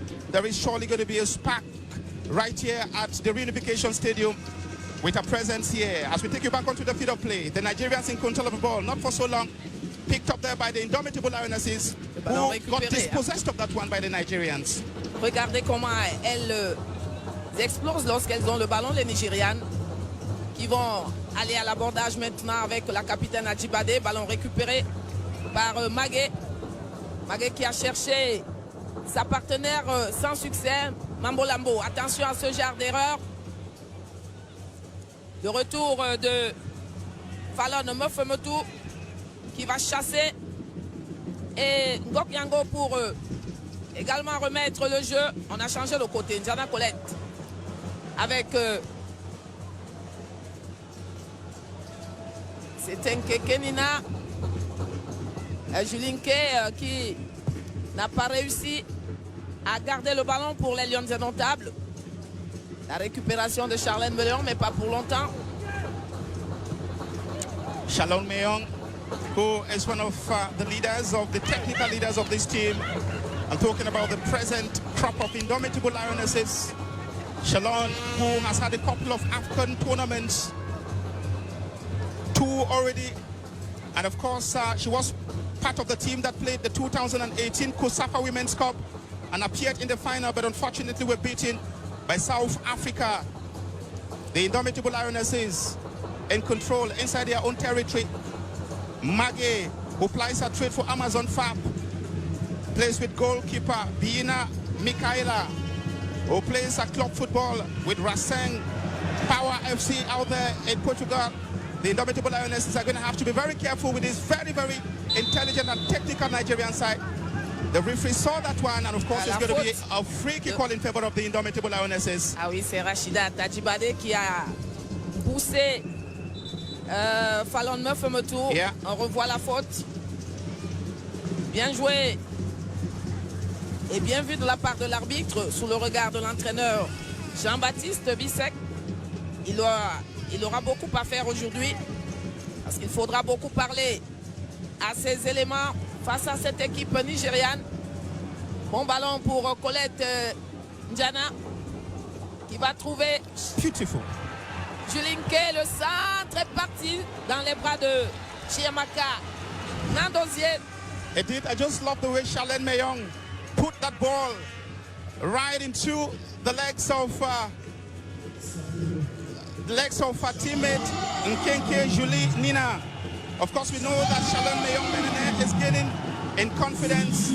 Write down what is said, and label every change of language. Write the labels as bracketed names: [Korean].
[English] There is surely going to be a spark right here at the Reunification Stadium with a presence here. As we take you back onto the field of play, the Nigerians in control of the ball, not for so long. picked up there by the indomitable Lionesses, who got dispossessed of that one by the Nigerians. [French] Regardez comment elles explosent lorsqu'elles ont le ballon, les Nigérianes, qui vont aller à l'abordage maintenant avec la capitaine Adjibade. Ballon récupéré par Magué. Magué qui a cherché sa partenaire sans succès, Mambo Lambo. Attention à ce genre d'erreur. Le retour de Fallon Mofemetou qui va chasser. Et Ngok Yango pour également remettre le jeu. On a changé le côté. Njana Colette avec c'est Nke Kenina. Julinke qui n'a pas réussi à garder le ballon pour les Lions indomptables. La récupération de Charlène Meillon, mais pas pour longtemps. [English] Charlène Meillon, who is one of the leaders, of the technical leaders of this team. I'm talking about the present crop of indomitable Lionesses. Charlène, who has had a couple of African tournaments, 2 already, and of course she was part of the team that played the 2018 Kosafa Women's Cup and appeared in the final, but unfortunately were beaten by South Africa. The indomitable Lionesses in control inside their own territory. Maggie, who plies her trade for Amazon Fab, plays with goalkeeper Bina Mikaela, who plays a club football with Racing Power FC out there in Portugal. The indomitable Lionesses are going to have to be very careful with this very, very intelligent and technical Nigerian side. The referee saw that one, and of course it's going to be a free kick call in favor of the indomitable Lionesses. [French] Ah oui, c'est Rachida Tadjibade qui a poussé Fallon Mofemetou. [English] Yeah. [French] On revoit la faute. Bien joué et bien vu de la part de l'arbitre sous le regard de l'entraîneur Jean-Baptiste Bissek. Il aura beaucoup à faire aujourd'hui parce qu'il faudra beaucoup parler à ces éléments face à cette équipe nigériane. Bon ballon pour Colette Njana qui va trouver [English] Beautiful. [French] Julinke. Le centre est parti dans les bras de Chiamaka Nandozier. [English] Indeed, I just love the way Charlène Meillon put that ball right into the legs of her teammate Nkenke Julie Nina. Of course, we know that Charlène Meillon is gaining in confidence.